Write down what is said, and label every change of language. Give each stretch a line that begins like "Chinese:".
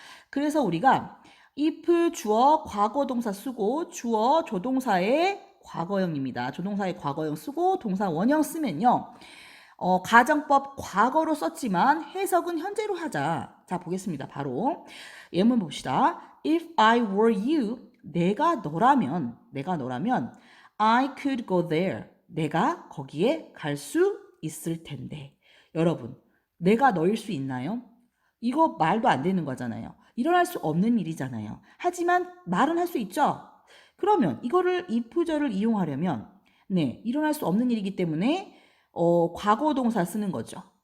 Korean: 그래서 우리가 if 주어 과거 동사 쓰고 주어 조동사의 과거형입니다. 조동사의 과거형 쓰고 동사 원형 쓰면요. 가정법 과거로 썼지만 해석은 현재로 하자. 자, 보겠습니다. 바로 예문 봅시다.
English: If I were you,
Korean: 내가 너라면
English: I could go there.
Korean: 내가 거기에 갈 수 있을 텐데. 여러분, 내가 너일 수 있나요? 이거 말도 안 되는 거잖아요. 일어날 수 없는 일이잖아요. 하지만 말은 할 수 있죠? 그러면 이거를 if절을 이용하려면 일어날 수 없는 일이기 때문에 과거 동사 쓰는 거죠.